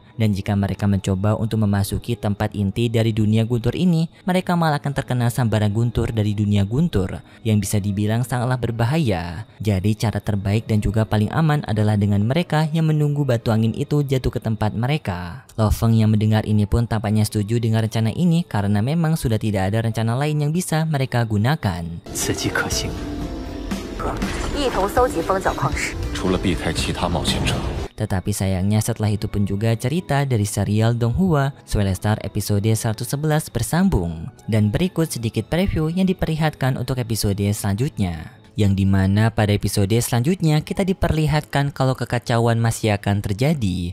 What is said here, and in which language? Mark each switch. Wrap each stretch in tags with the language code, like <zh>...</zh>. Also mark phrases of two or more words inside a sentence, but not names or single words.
<id>Dan jika mereka mencoba untuk memasuki tempat inti dari dunia guntur ini, mereka malah akan terkena sambaran guntur dari dunia guntur, yang bisa dibilang sangatlah berbahaya. Jadi cara terbaik dan juga paling aman adalah dengan mereka yang menunggu batu angin itu jatuh ke tempat mereka. Lo Feng yang mendengar ini pun tampaknya setuju dengan rencana ini, karena memang sudah tidak ada rencana lain yang bisa mereka gunakan.</id> <zh>此计可行。一同搜集蜂角矿石。除了避开其他冒险者，</zh> <id>Tetapi sayangnya setelah itu pun juga cerita dari serial Donghua Swellstar episode 111 bersambung. Dan berikut sedikit preview yang diperlihatkan untuk episode selanjutnya. Yang dimana pada episode selanjutnya kita diperlihatkan kalau kekacauan masih akan terjadi.</id>